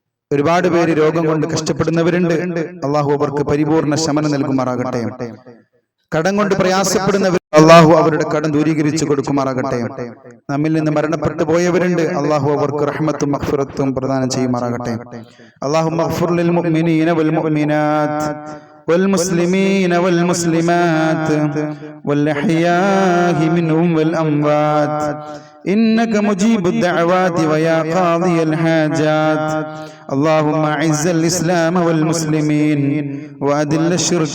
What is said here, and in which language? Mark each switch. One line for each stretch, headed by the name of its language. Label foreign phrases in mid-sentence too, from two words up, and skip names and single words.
Malayalam: ഒരുപാട് പേര് രോഗം കൊണ്ട് കഷ്ടപ്പെടുന്നവരുണ്ട്. അള്ളാഹു അവർക്ക് പരിപൂർണ ശമനം നൽകുമാറാകട്ടെ. കടം കൊണ്ട് പ്രയാസപ്പെടുന്നവർ അള്ളാഹു അവരുടെ കടം ദൂരീകരിച്ചു കൊടുക്കുമാറാകട്ടെ. നമ്മിൽ നിന്ന് മരണപ്പെട്ടു പോയവരുണ്ട്. അള്ളാഹു അവർക്ക് റഹ്മത്തും മഗ്ഫിറത്തും പ്രദാനം ചെയ്യുമാറാകട്ടെ.
Arabic: اللهم اغفر للمؤمنين والمؤمنات والمسلمين والمسلمات والأحياء منهم والأموات إنك مجيب الدعوات ويا قاضي الحاجات اللهم أعز الإسلام والمسلمين وأذل الشرك